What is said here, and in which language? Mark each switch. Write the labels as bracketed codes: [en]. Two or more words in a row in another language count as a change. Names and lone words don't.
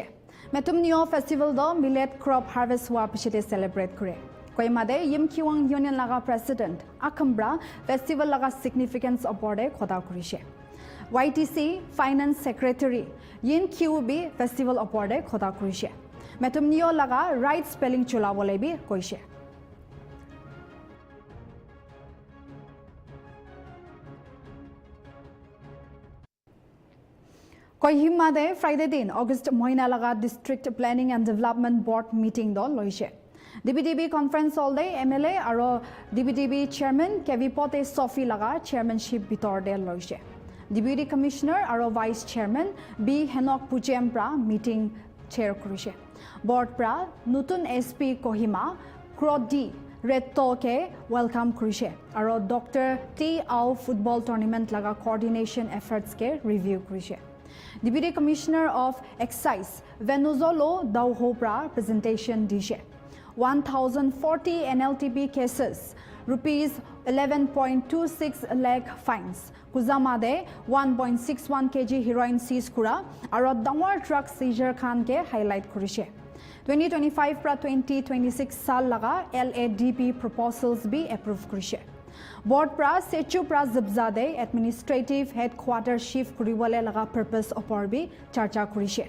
[nag] Metum Neo Festival do [en] millet crop harvest [nag] hua pichete celebrate kure. Koimade Yim Kiwang Union laga president Akambra festival laga significance oporde khoda kurise. YTC Finance Secretary Yin QB festival oporde khoda kurise. Metum Neo laga [en] right spelling [nag] chula bole bi koise. Kohima de Friday din August Moina laga District Planning and Development Board meeting do loise. [en] DBDB conference all day MLA [nag] aro DBDB chairman Kevipote Sophie laga chairmanship bitor de loise. Deputy Commissioner aro Vice Chairman B Henok Pujem pra meeting chair kurise. Board pra Nutun SP Kohima Krodi Reto ke welcome kurise aro Dr. T Au [en] football tournament [nag] laga [en] coordination efforts [nag] ke review kurise. Deputy Commissioner of Excise Venuzolo Dauhopra presentation dishe. [en] 1,040 Nltv cases, rupees 11.26 lakh fines. [nag] Kuzamade 1.61 kg [en] heroin seize [nag] kura aro dangor [en] truck seizure [nag] khan ke highlight kurise. 2025 pra 2026 sal laga [en] LADP proposals [nag] bi approve kurise. Board pra Sechu pra Zibzade [en] administrative headquarters [nag] shift kuriwale laga purpose opor bi charcha kurise.